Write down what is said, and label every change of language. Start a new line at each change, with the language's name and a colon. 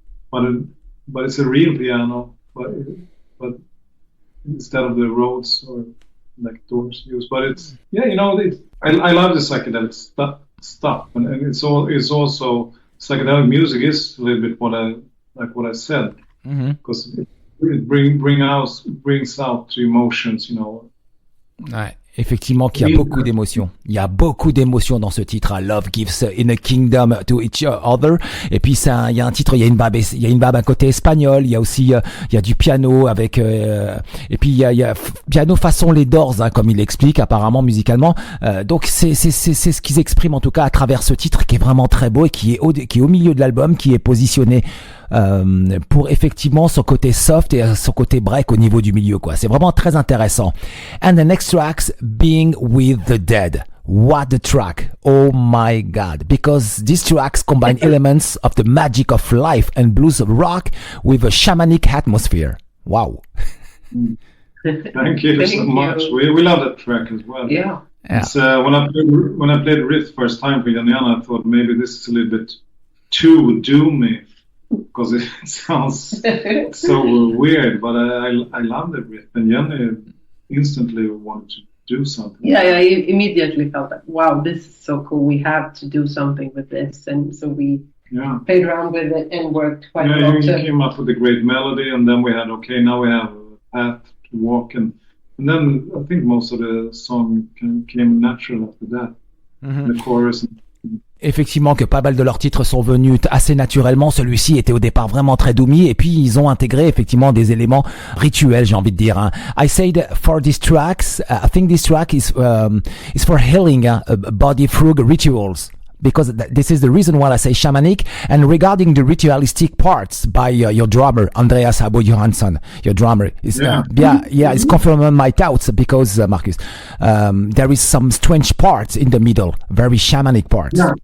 English: But it's a real piano, but instead of the Rhodes or like Doors use. But it's I love the psychedelic stuff, and it's also psychedelic music is a little bit what I said, because it brings out the emotions, you know.
French: Ouais. Effectivement, qu'il y a beaucoup d'émotions. Il y a beaucoup d'émotions dans ce titre.
English: Love gives in a kingdom to each other.
French: Et puis il y a un titre, il y a une vibe à côté espagnol. Il y a aussi il y a du piano avec et puis il y a piano façon les Doors, comme il l'explique apparemment musicalement. Donc c'est ce qu'ils expriment en tout cas à travers ce titre, qui est vraiment très beau et qui est au milieu de l'album, qui est positionné pour effectivement son côté soft et son côté break au niveau du milieu, quoi. C'est vraiment très intéressant.
English: And the next tracks, Being with the Dead. What a track. Oh my God. Because these tracks combine elements of the magic of life and blues rock with a shamanic atmosphere. Wow. Thank you so much. We love that track as well. Yeah. It's, when I played Riff first time for Jennie-Ann, I thought maybe this is a little bit too doomy, because it sounds so weird, but I love the riff, and Jenny instantly wanted to do something. Yeah, I immediately felt like, wow, this is so cool. We have to do something with this, and so we played around with it and worked quite a lot. You came up with a great melody, and then we had now we have a path to walk, and then I think most of the song came natural after that. The chorus.
French: Effectivement, que pas mal de leurs titres sont venus assez naturellement. Celui-ci était au départ vraiment très doomy, et puis ils ont intégré effectivement des éléments rituels, j'ai envie de dire.
English: I said for these tracks, I think this track is for healing body through rituals, because this is the reason why I say shamanic. And regarding the ritualistic parts by your drummer, Andreas Habo Johansson, your drummer, is it's confirming my doubts, because Marcus, there is some strange parts in the middle, very shamanic parts.